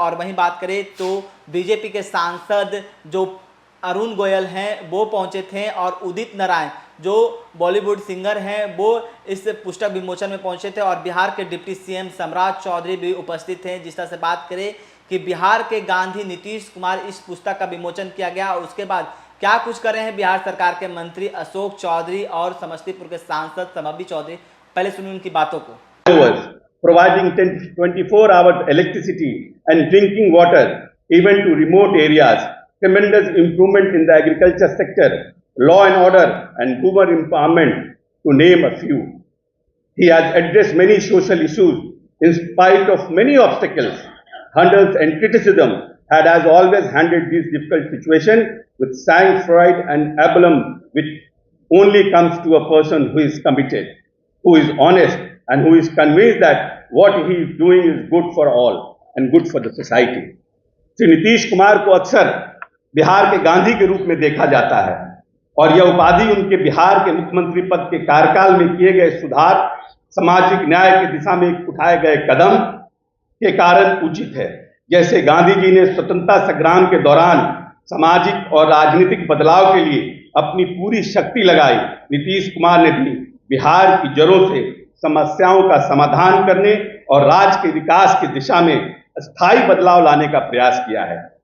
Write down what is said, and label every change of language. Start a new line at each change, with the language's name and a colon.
Hindi: और वहीं बात करें तो बीजेपी के सांसद जो अरुण गोयल हैं वो पहुंचे थे और उदित नारायण जो बॉलीवुड सिंगर हैं वो इस पुस्तक विमोचन में पहुंचे थे। और बिहार के डिप्टी सीएम सम्राट चौधरी भी उपस्थित थे। जिस तरह से बात करें कि बिहार के गांधी नीतीश कुमार इस पुस्तक का विमोचन किया गया और उसके बाद क्या कुछ कर रहे हैं बिहार सरकार के मंत्री अशोक चौधरी और समस्तीपुर के सांसद संभवी चौधरी, पहले सुनिए उनकी बातों को।
English: Providing 24 hours electricity and drinking water even to remote areas, tremendous improvement in the agriculture sector, law and order and women empowerment, to name a few. He has addressed many social issues in spite of many obstacles, hurdles and criticism, and has always handled these difficult situations with sang-froid and aplomb, which only comes to a person who is committed, who is honest, and who is convinced that what he is doing is good for all and good for the society.
Hindi: Shri Nitish Kumar को अक्सर बिहार के गांधी के रूप में देखा जाता है और यह उपाधि उनके बिहार के मुख्यमंत्री पद के कार्यकाल में किए गए सुधार, सामाजिक न्याय की दिशा में उठाए गए कदम के कारण उचित है। जैसे गांधी जी ने स्वतंत्रता संग्राम के दौरान सामाजिक और राजनीतिक बदलाव के लिए अपनी पूरी शक्ति लगाई, नीतीश कुमार ने भी बिहार की जड़ों से समस्याओं का समाधान करने और राज्य के विकास की दिशा में स्थायी बदलाव लाने का प्रयास किया है।